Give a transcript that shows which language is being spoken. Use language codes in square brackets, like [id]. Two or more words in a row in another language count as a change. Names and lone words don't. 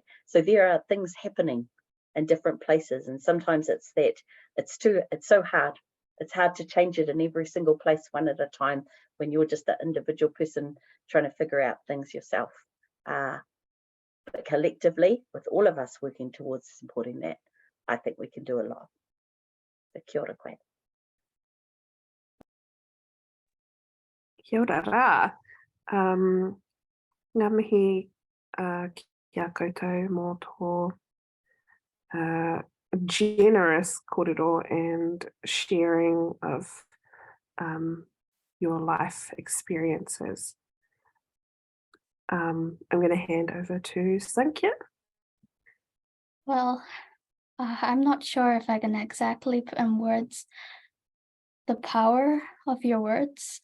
[en] So there are things happening in different places, and sometimes it's that it's so hard. It's hard to change it in every single place one at a time when you're just an individual person trying to figure out things yourself. But collectively, with all of us working towards supporting that, I think we can do a lot. [mi] So kia ora koe. Kia ora rā. Ngā mihi kia koutou mō tō generous kōrero [en] and sharing of your life experiences. I'm going to hand over to Sankhya. Well, I'm not sure if I can exactly put in words the power of your words.